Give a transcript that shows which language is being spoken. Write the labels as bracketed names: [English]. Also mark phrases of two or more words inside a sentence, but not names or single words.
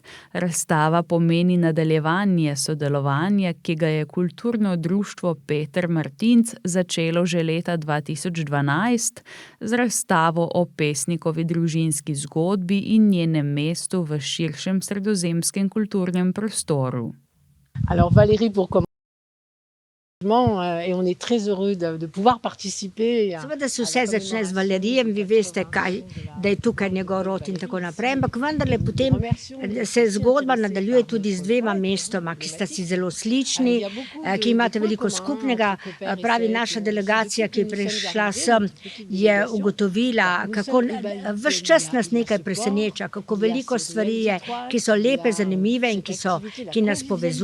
[Slovenian] Razstava pomeni nadaljevanje sodelovanja, ki ga je kulturno društvo Peter Martinc začelo že leta 2012 z razstavo o pesnikovi družinski zgodbi in njenem mestu v širšem sredozemskem kulturnem prostoru. [French] Alors Valérie, et on est très heureux de pouvoir participer. [Slovenian] Seveda se vse začne z Valerijem, vi veste, da je tukaj njegov rod in tako naprej, ampak vendarle potem se zgodba nadaljuje tudi z 2 mestoma, ki sta si zelo slični, ki imate veliko skupnega. Pravi, naša delegacija, ki je prišla sem, je ugotovila, kako ves čas nas nekaj preseneča, kako veliko stvari je, ki so lepe, zanimive in ki nas povezujejo.